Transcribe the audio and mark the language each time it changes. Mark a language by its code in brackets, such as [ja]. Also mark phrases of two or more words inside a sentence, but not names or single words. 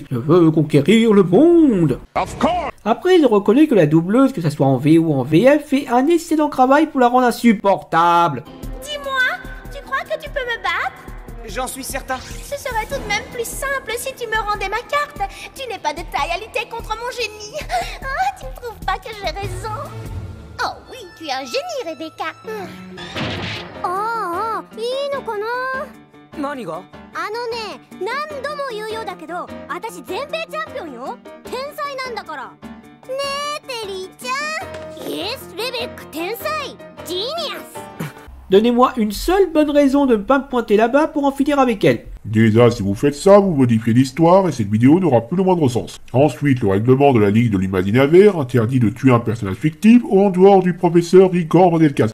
[fr] Je veux conquérir le monde. Après, je reconnais que la doubleuse, que ce soit en VO ou en VF, fait un excellent travail pour la rendre insupportable. Dis-moi, tu crois que tu peux me battre? J'en suis certain. Ce serait tout de même plus simple si tu me rendais ma carte. Tu n'es pas de taille à lutter contre mon génie. Ah, tu ne trouves pas que j'ai raison? Oh oui, tu es un génie, Rebecca. [ja] Ah, いいのかな? 何が? ね、何度も言うようだけど、私全米チャンピオンよ。天才なんだから。ねえ、テリーちゃん。Yes, レベッカ天才。Genius. [fr] Donnez-moi une seule bonne raison de ne pas me pointer là-bas pour en finir avec elle. Déjà, si vous faites ça, vous modifiez l'histoire et cette vidéo n'aura plus le moindre sens. Ensuite, le règlement de la Ligue de l'Imaginaire interdit de tuer un personnage fictif en dehors du professeur Igor Vandelkas.